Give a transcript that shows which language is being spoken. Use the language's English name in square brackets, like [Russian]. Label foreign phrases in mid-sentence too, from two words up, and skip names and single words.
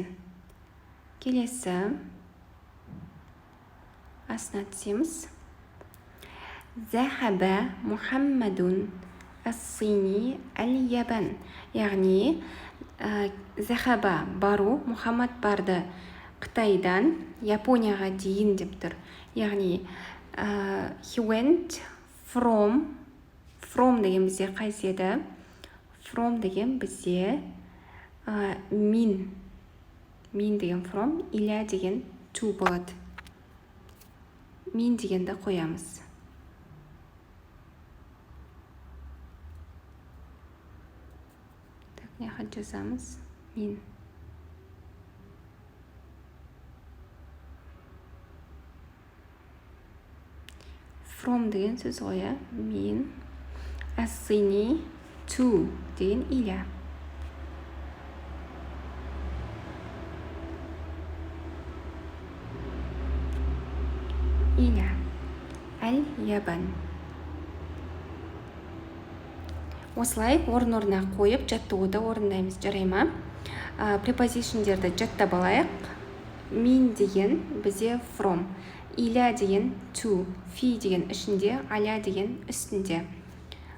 [Kazakh] Келесі астына түсеміз. [Arabic] ذهب محمد الصين اليابان. [Kazakh] Яғни захаба бару, Мухаммад барды Қытайдан Японияға дейін деп тұр. Яғни [English] he went from [Kazakh] деген бізде қайседі? From деген бізде min деген from, иля деген to болады. Min дегенді қоямыз. Так, не жазамыз. Min. From деген сөз ғой, min. As-Sini to деген иля. Иля. Әл-Ябан. Осылай орын-орнына қойып жаттығуды орындаймыз, жарай ма? Препозишндерді жаттап алайық. Min деген бізде from, иля деген to, фи деген ішінде, аля деген үстінде.